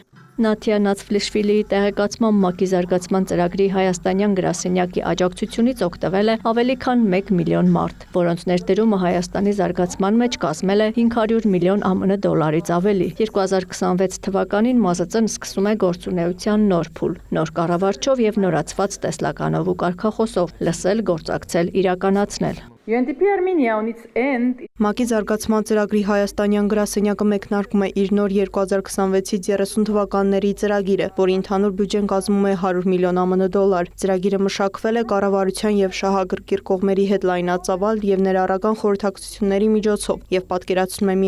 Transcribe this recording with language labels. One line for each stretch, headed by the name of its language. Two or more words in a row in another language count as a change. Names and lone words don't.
Armenian: Նաթիա Նացֆլիշվիլիի տեղեկացման ՄԱԿ-ի զարգացման ծրագրի հայաստանյան գրասենյակի աջակցությունից օգտվել է ավելի քան 1 միլիոն մարդ, որոնց ներդրումը Հայաստանի զարգացման մեջ կազմել է 500 միլիոն ԱՄՆ դոլարից ավելի։ 2026 թվականին ՄԱԶԾ-ն սկսում է գործունեության նոր փուլ, նոր կառավարչով եւ նորացված տեսլականով ու կարգախոսով լսել, գործակցել, իրականացնել։
English: UNDP Armenia on its end
Armenian: ՄԱԿ-ի զարգացման ծրագրի հայաստանյան գրասենյակը մեկնարկում է իր նոր 2026-ից 30 թվականների ծրագիրը, որի ընդհանուր բյուջեն կազմում է 100 միլիոն ԱՄՆ դոլար։ Ծրագիրը մշակվել է կառավարության եւ շահագրգիռ կողմերի հետ լայնածավալ եւ ներառական խորհրդակցությունների միջոցով եւ պատկերացնում է մի